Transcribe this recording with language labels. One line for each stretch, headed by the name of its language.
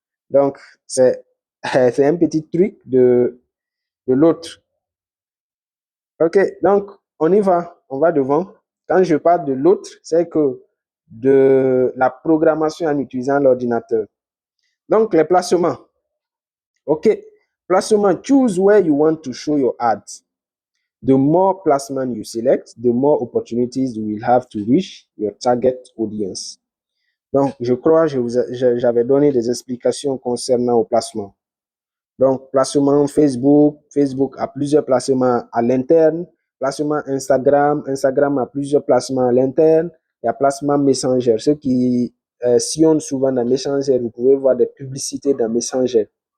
French: Donc, c'est un petit truc de l'autre. OK, donc on y va, on va devant. Quand je parle de l'autre, c'est que de la programmation en utilisant l'ordinateur. Donc, les placements.
English: OK, placement, choose where you want to show your ads. The more placement you select, the more opportunities you will have to reach your target audience.
French: Donc, je crois que j'avais donné des explications concernant au placement. Donc, placement Facebook, Facebook a plusieurs placements à l'interne. Placement Instagram, Instagram a plusieurs placements à l'interne. Il y a placement Messenger. Ceux qui sillonnent souvent dans Messenger, vous pouvez voir des publicités dans Messenger.